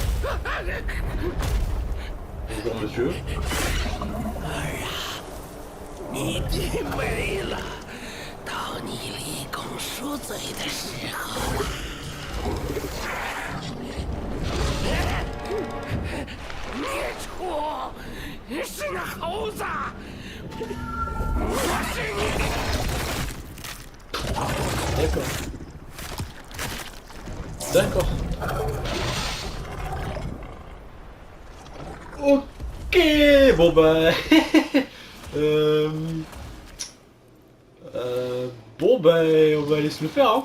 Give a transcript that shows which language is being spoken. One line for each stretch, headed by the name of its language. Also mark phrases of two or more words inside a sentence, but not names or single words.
French: Bonjour monsieur.
Chinese: 你变美了，到你立功赎罪的时候了。孽畜，是那猴子！我是你。
French: D'accord. Ok. Bon bah. Bon bah, on va aller se le faire, hein.